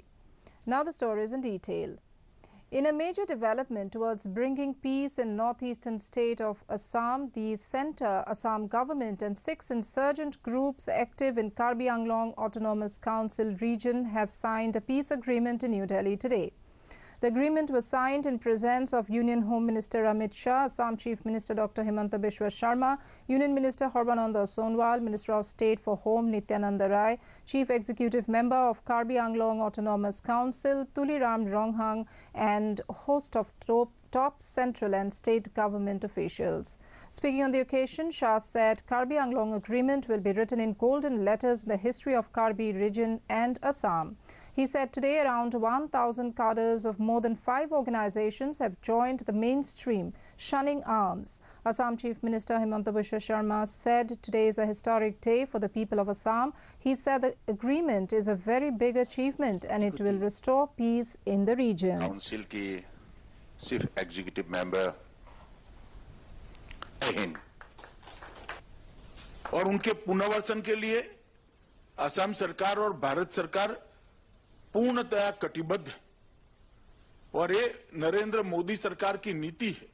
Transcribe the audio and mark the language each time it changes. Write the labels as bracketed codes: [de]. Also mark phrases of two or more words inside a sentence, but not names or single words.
[en] Now the stories in detail. In a major development towards bringing peace in northeastern state of Assam, the Centre, Assam government and 6 insurgent groups active in Karbi Anglong Autonomous Council region have signed a peace agreement in New Delhi today. The agreement was signed in presence of Union Home Minister Amit Shah, Assam Chief Minister Dr. Himanta Biswa Sharma, Union Minister Sarbananda Sonowal, Minister of State for Home Nityananda Rai, Chief Executive Member of Karbi Anglong Autonomous Council Tuliram Ronghang, and host of top central and state government officials. Speaking on the occasion, Shah said Karbi Anglong agreement will be written in golden letters in the history of Karbi region and Assam. He said today around 1,000 cadres of more than 5 organizations have joined the mainstream, shunning arms. Assam Chief Minister Himanta Biswa Sharma said today is a historic day for the people of Assam. He said the agreement is a very big achievement and it will restore peace in the region. [hi] Council की सिर्फ [en] executive member [hi] हैं और उनके पुनर्वसन के लिए असम सरकार और भारत सरकार पूर्णतया कटिबद्ध और ये नरेंद्र मोदी सरकार की नीति है।